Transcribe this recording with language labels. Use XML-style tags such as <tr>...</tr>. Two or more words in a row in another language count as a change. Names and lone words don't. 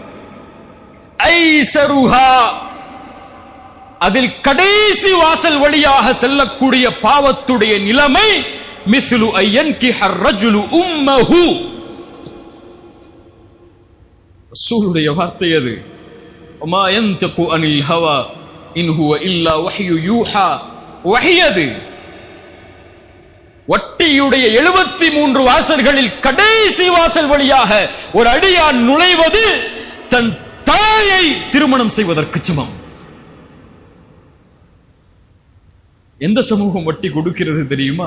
<ta>ஐஸருஹா, அதில் கடைசி வாசல் வழியாக செல்லக்கூடிய பாவத்துடைய நிலைமை</ta> <ar>مثل أن ينكح الرجل امه.</ar> <ta>ரசூலுடைய வார்த்தை அது.</ta> <ar>وما ينطق عن الهوى ان هو الا وحي يوحى.</ar> <ta>வஹியது. வட்டியுடைய 73 வாசல்களில் கடைசி வாசல் வழியாக ஒரு அடியான் நுழைவது தன் தாயை திருமணம் செய்வதற்கு சமம். எந்த சமூகம் வட்டி கொடுக்கிறது தெரியுமா?</ta>